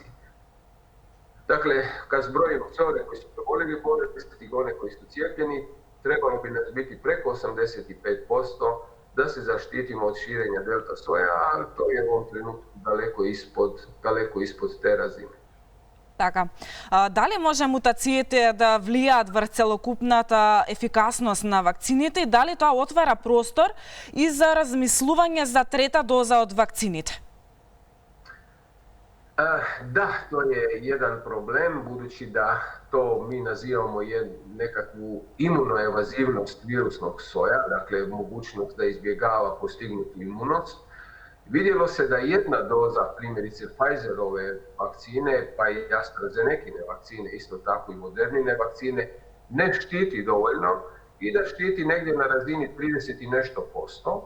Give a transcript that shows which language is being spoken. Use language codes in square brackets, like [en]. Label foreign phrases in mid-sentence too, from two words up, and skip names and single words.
[hr] Dakle, kad zbrojimo sve one koji su prebolili bolest i one koji su cijepljeni, trebalo bi nas biti preko 85% da se zaštitimo od širenja delta soja, ali to je u ovom trenutku daleko ispod te razine. [mk] Така. Дали може мутациите да влијаат врз целокупната ефикасност на вакцините и дали тоа отвара простор и за размислување за трета доза од вакцините? [hr] Da, to je jedan problem, budući da to mi nazivamo nekakvu imunoevazivnost virusnog soja, dakle mogućnost da izbjegava postignutu imunost. Vidjelo se da jedna doza, primjerice Pfizerove vakcine, pa i AstraZenecine vakcine, isto tako i Modernine vakcine, ne štiti dovoljno i da štiti negdje na razini 30 i nešto posto.